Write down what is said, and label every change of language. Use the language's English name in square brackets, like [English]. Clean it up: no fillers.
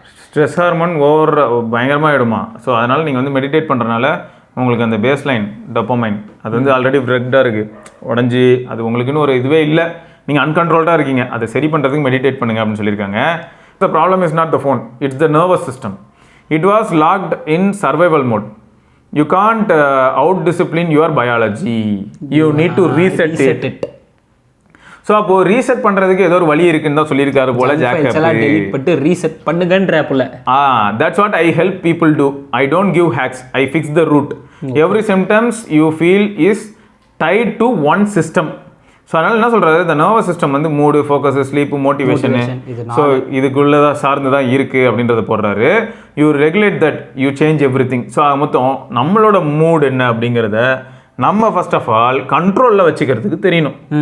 [Tamil] Stress hormone over பயங்கரமாக ஆகிடுமா. So அதனால் நீங்கள் வந்து மெடிடேட் பண்ணுறதுனால உங்களுக்கு அந்த பேஸ்லைன் டோபமைன் அது வந்து ஆல்ரெடி ரெக்டாக இருக்குது, உடஞ்சி அது உங்களுக்குன்னு ஒரு இதுவே இல்லை, நீங்கள் அன்கண்ட்ரோல்டாக இருக்கீங்க, அதை சரி பண்ணுறதுக்கு மெடிடேட் பண்ணுங்க அப்படின்னு சொல்லியிருக்காங்க. [English] The problem is not the phone, it's the nervous system. It was locked in survival mode. You can't out-discipline your biology. You need to reset it. [Tamil] So அப்போ ரீசெட் பண்ணுறதுக்கு ஏதோ ஒரு வழி இருக்குன்னு தான் சொல்லியிருக்காரு போல ஜாக்கப். டெலீட் பண்ணிட்டு ரீசெட் பண்ணுங்கன்ற போல. [English] That's what I help people do. I don't give hacks. I fix the root. Every symptoms you feel is tied to one system. [Tamil] So அதனால் என்ன சொல்கிறாரு, இந்த நர்வஸ் சிஸ்டம் வந்து மூடு, ஃபோக்கஸு, ஸ்லீப்பு, மோட்டிவேஷனு, ஸோ இதுக்குள்ளே தான் சார்ந்து தான் இருக்குது அப்படின்றத போடுறாரு. [English] You regulate that, you change everything. [Tamil] So மொத்தம் நம்மளோட மூட் என்ன அப்படிங்கிறத நம்ம ஃபர்ஸ்ட் ஆஃப் ஆல் கண்ட்ரோலில் வச்சுக்கிறதுக்கு தெரியணும்.